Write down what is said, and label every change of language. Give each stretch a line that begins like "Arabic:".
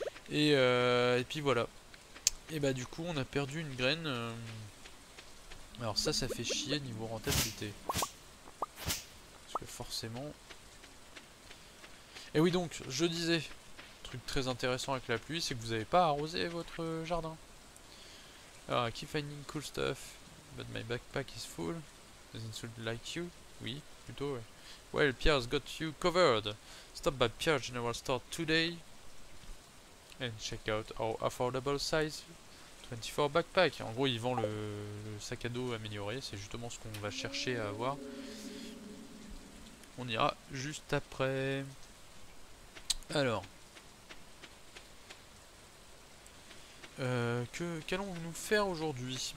French: Et puis voilà. Et bah du coup on a perdu une graine. Alors ça fait chier niveau rentabilité. Parce que forcément... Et oui donc, je disais, truc très intéressant avec la pluie, c'est que vous n'avez pas arrosé votre jardin.
English: Alors, I keep finding cool stuff, but my backpack is full. Doesn't it like you?
French: Oui, plutôt ouais.
English: Well, Pierre's got you covered. Stop by Pierre General Store today and check out our affordable size 24 backpack.
French: En gros, ils vendent le sac à dos amélioré, c'est justement ce qu'on va chercher à avoir. On ira juste après. Alors, qu'allons-nous faire aujourd'hui?